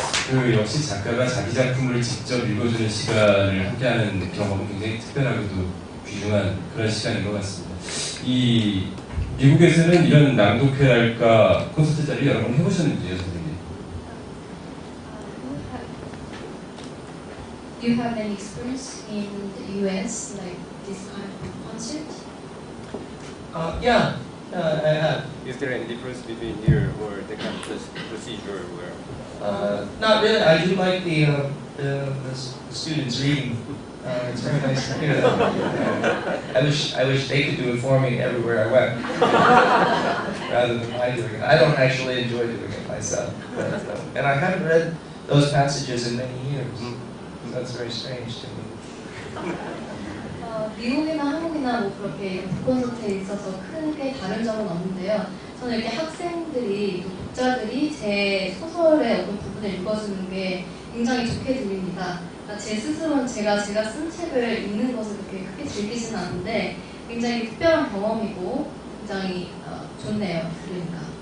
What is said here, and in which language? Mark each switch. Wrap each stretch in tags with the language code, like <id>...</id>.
<ko>그 역시 작가가 자기 작품을 직접 읽어주는 시간을 함께하는 경험은 굉장히 특별하고도 귀중한 그런 시간인 것 같습니다. 이 미국에서는 이런 낭독회랄까 콘서트 자리 여러 번 해보셨는지요, 선생님?</ko> <en>Do you have any experience in the US, like this kind of concert? Yeah, I have. Is there any difference between here or the kind of procedure where? Not really. I do like the students reading. It's very nice to hear that. I wish they could do it for me everywhere I went, rather than I doing it. I don't actually enjoy doing it myself, but, and I haven't read those passages in many years. That's very strange to me.</en> <ko>미국이나 한국이나 뭐 그렇게 북콘서트에 있어서 크게 다른 점은 없는데요. 저는 이렇게 학생들이, 또 독자들이 제 소설의 어떤 부분을 읽어주는 게 굉장히 좋게 들립니다. 그러니까 제 스스로는 제가 쓴 책을 읽는 것을 그렇게 크게 즐기지는 않는데 굉장히 특별한 경험이고 굉장히 좋네요, 들으니까.</ko>